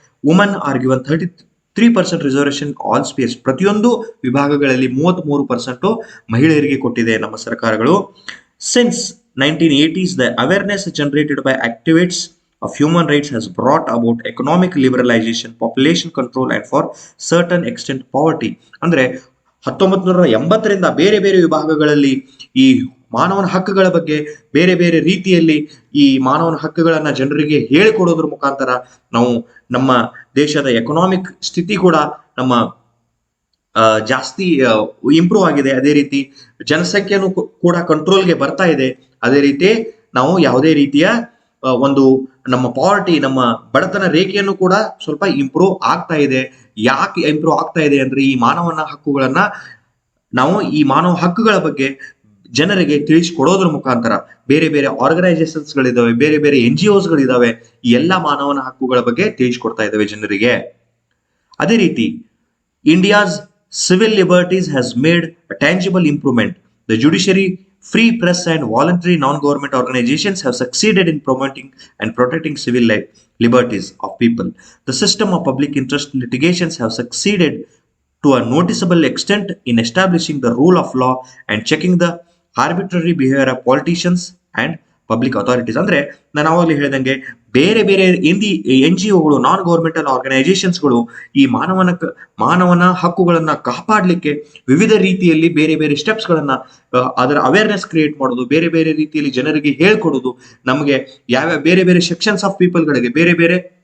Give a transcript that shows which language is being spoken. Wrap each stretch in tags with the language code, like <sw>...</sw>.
<en>Woman are given 33% reservation all space.</en> <kn>ಪ್ರತಿಯೊಂದು ವಿಭಾಗಗಳಲ್ಲಿ 33% ಮಹಿಳೆಯರಿಗೆ ಕೊಟ್ಟಿದೆ ನಮ್ಮ ಸರ್ಕಾರಗಳು.</kn> <en>Since 1980s the awareness generated by activists of human rights has brought about economic liberalization, population control and for certain extent poverty.</en> <kn>ಅಂದ್ರೆ 1980ರಿಂದ ಬೇರೆ ಬೇರೆ ವಿಭಾಗಗಳಲ್ಲಿ ಈ ಮಾನವನ ಹಕ್ಕುಗಳ ಬಗ್ಗೆ ಬೇರೆ ಬೇರೆ ರೀತಿಯಲ್ಲಿ ಈ ಮಾನವನ ಹಕ್ಕುಗಳನ್ನ ಜನರಿಗೆ ಹೇಳಿಕೊಡೋದ್ರ ಮುಖಾಂತರ ನಾವು ನಮ್ಮ ದೇಶದ ಎಕನಾಮಿಕ್ ಸ್ಥಿತಿ ಕೂಡ ನಮ್ಮ ಜಾಸ್ತಿ ಇಂಪ್ರೂವ್ ಆಗಿದೆ. ಅದೇ ರೀತಿ ಜನಸಂಖ್ಯೆನೂ ಕೂಡ ಕಂಟ್ರೋಲ್ಗೆ ಬರ್ತಾ ಇದೆ. ಅದೇ ರೀತಿ ನಾವು ಯಾವುದೇ ರೀತಿಯ ಒಂದು ನಮ್ಮ ಪಾವರ್ಟಿ, ನಮ್ಮ ಬಡತನ ರೇಖೆಯನ್ನು ಕೂಡ ಸ್ವಲ್ಪ ಇಂಪ್ರೂವ್ ಆಗ್ತಾ ಇದೆ. ಯಾಕೆ ಇಂಪ್ರೂವ್ ಆಗ್ತಾ ಇದೆ ಅಂದ್ರೆ ಈ ಮಾನವನ ಹಕ್ಕುಗಳನ್ನ ನಾವು ಈ ಮಾನವ ಹಕ್ಕುಗಳ ಬಗ್ಗೆ ಜನರಿಗೆ ತಿಳಿಸಿಕೊಡೋದ್ರ ಮುಖಾಂತರ ಬೇರೆ ಬೇರೆ ಆರ್ಗನೈಸೇಷನ್ಸ್ ಗಳಿದಾವೆ, ಬೇರೆ ಬೇರೆ NGOs ಗಳಿದಾವೆ, ಈ ಎಲ್ಲಾ ಮಾನವನ ಹಕ್ಕುಗಳ ಬಗ್ಗೆ ತಿಳಿಸಿಕೊಡ್ತಾ ಇದಾವೆ ಜನರಿಗೆ. ಅದೇ ರೀತಿ</kn> <en>India's civil liberties has made a tangible improvement. The judiciary free press and voluntary non-government organizations have succeeded in promoting and protecting civil liberties of people. The system of public interest litigations have succeeded to a noticeable extent in establishing the rule of law and checking the arbitrary behavior of politicians and</en> <kn>public authorities. ಅಂದ್ರೆ ನಾನು ಆವಾಗಲೇ ಹೇಳಿದಂಗೆ ಬೇರೆ ಬೇರೆ NGOಗಳು, ನಾನ್ governmental ಆರ್ಗನೈಸೇಷನ್ಸ್ಗಳು ಈ ಮಾನವನ ಹಕ್ಕುಗಳನ್ನ ಕಾಪಾಡಲಿಕ್ಕೆ ವಿವಿಧ ರೀತಿಯಲ್ಲಿ ಬೇರೆ ಬೇರೆ ಸ್ಟೆಪ್ಸ್ಗಳನ್ನ, ಅದರ ಅವೇರ್ನೆಸ್ ಕ್ರಿಯೇಟ್ ಮಾಡೋದು, ಬೇರೆ ಬೇರೆ ರೀತಿಯಲ್ಲಿ ಜನರಿಗೆ ಹೇಳ್ಕೊಡೋದು, ನಮಗೆ ಯಾವ್ಯಾವ ಬೇರೆ ಬೇರೆ ಸೆಕ್ಷನ್ಸ್ ಆಫ್ ಪೀಪಲ್ಗಳಿಗೆ ಬೇರೆ ಬೇರೆ</kn>